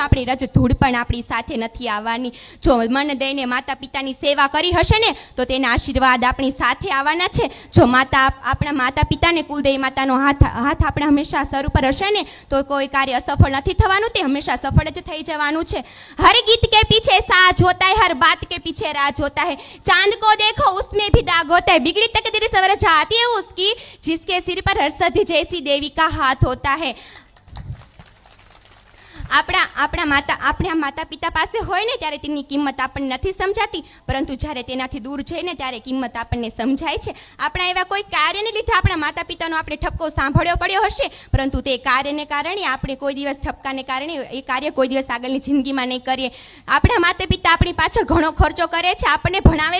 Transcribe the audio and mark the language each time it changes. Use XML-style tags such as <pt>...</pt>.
<gu>આપણી રજ ધૂળ પણ આપણી સાથે નથી આવવાની. જો મન દઈને માતા પિતાની સેવા કરી હશે ને તો તેના આશીર્વાદ આપણી સાથે આવવાના છે. જો આપણા માતા પિતાને કુલદેવી માતાનો હાથ આપણા હંમેશા સર ઉપર હશે ને તો કોઈ કાર્ય અસફળ નથી થવાનું, તે હંમેશા સફળ જ થઈ જવાનું છે.</gu> <hi>હર ગીત કે પીછે સાજ હોતા હૈ, હર બાત કે પીછે राज होता है. चांद को देखो उसमें भी दाग होता है. बिगड़ी तकदीर सवर जाती है उसकी जिसके सिर पर हर्षद जैसी देवी का हाथ होता है.</hi> <gu>આપણા માતા પિતા પાસે હોય ને ત્યારે તેની કિંમત આપણને નથી સમજાતી, પરંતુ જ્યારે તેનાથી દૂર જઈને ત્યારે કિંમત આપણને સમજાય છે. આપણા એવા કોઈ કાર્યને લીધે આપણા માતા પિતાનો આપણે ઠપકો સાંભળ્યો પડ્યો હશે, પરંતુ તે કાર્યને કારણે આપણે કોઈ દિવસ ઠપકાને કારણે એ કાર્ય કોઈ દિવસ આગળની જિંદગીમાં નહીં કરીએ. આપણા માતા પિતા આપણી પાછળ ઘણો ખર્ચો કરે છે, આપણને ભણાવે છે.</gu>